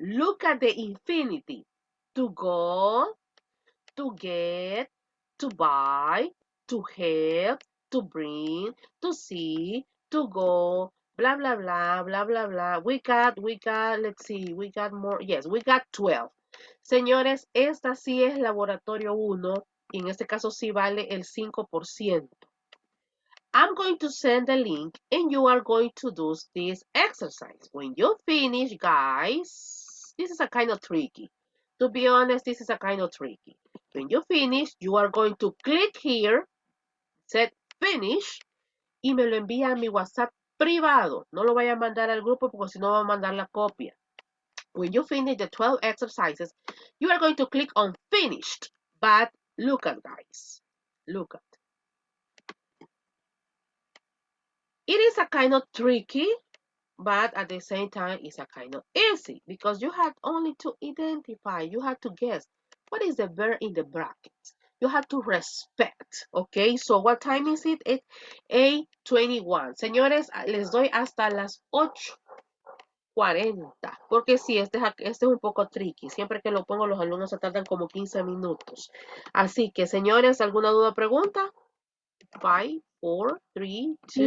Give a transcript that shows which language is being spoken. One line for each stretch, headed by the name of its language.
English: Look at the infinity. To go, to get, to buy, to help, to bring, to see, to go, blah, blah, blah, blah, blah, blah. We got, let's see, we got more. Yes, we got 12.
Spanish: Señores, esta sí es laboratorio 1. Y en este caso sí vale el 5%.
English: I'm going to send the link and you are going to do this exercise. When you finish, guys, this is a kind of tricky. To be honest, this is a kind of tricky. When you finish, you are going to click here, set finish, y me lo envía a mi WhatsApp privado.
Spanish: No lo vaya a mandar al grupo porque si no va a mandar la copia.
English: When you finish the 12 exercises, you are going to click on finished. But look at, guys. Look at. It is a kind of tricky, but at the same time, it's a kind of easy because you have only to identify, you have to guess what is the verb in the brackets. You have to respect, okay? So what time is it? It's 8:21.
Spanish: Señores, les doy hasta las 8:40, porque sí, este es un poco tricky. Siempre que lo pongo, los alumnos se tardan como 15 minutos. Así que, señores, ¿alguna duda o pregunta? 5, 4, 3, 2.